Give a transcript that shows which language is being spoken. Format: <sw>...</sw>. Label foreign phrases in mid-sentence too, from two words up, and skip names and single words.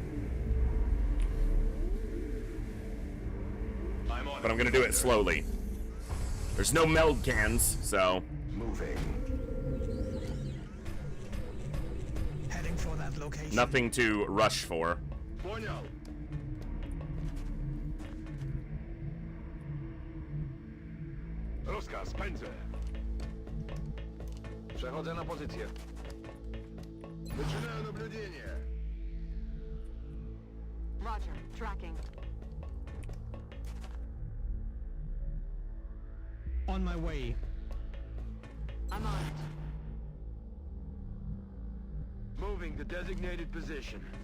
<en>But I'm gonna do it slowly. There's no meld cans, so... Moving. Heading for that location. Nothing to rush for.</en> <ru>Понял.</ru> <pl>Rozkaz, pędzę. Przechodzę na pozycję.</pl> <ru>Начинаю наблюдение.</ru> <en>Roger. Tracking. On my way. I'm on it. Moving the designated position.</en>